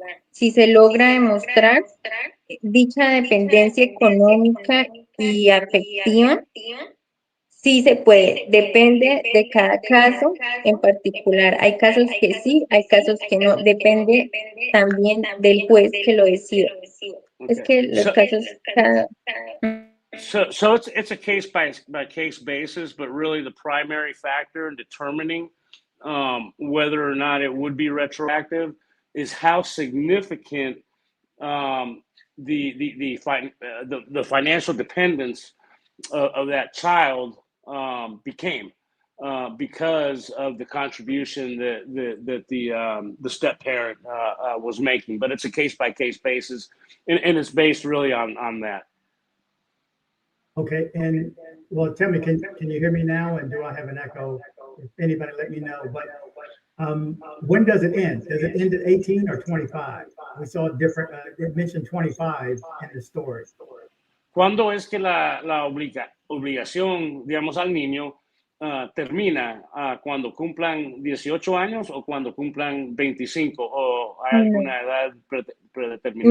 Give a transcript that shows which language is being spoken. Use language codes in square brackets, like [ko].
[es] Si se logra demostrar dicha dependencia económica y afectiva, sí se puede. Depende de cada caso en particular. Hay casos que sí, hay casos que no. Depende también del juez que lo decida. Es que los casos cada... [en] So it's a case by case basis, but really the primary factor in determining whether or not it would be retroactive is how significant the financial dependence of that child became because of the contribution that the step parent was making. But it's a case by case basis, and it's based really on that. Okay, and well, tell me, can you hear me now? And do I have an echo? If anybody, let me know. But when does it end? Does it end at 18 or 25? We saw different. It mentioned 25 in the story. [es] ¿Cuándo es que la obligación, digamos, al niño termina? ¿Cuando cumplan 18 años o cuando cumplan 25? ¿O hay alguna edad predeterminada?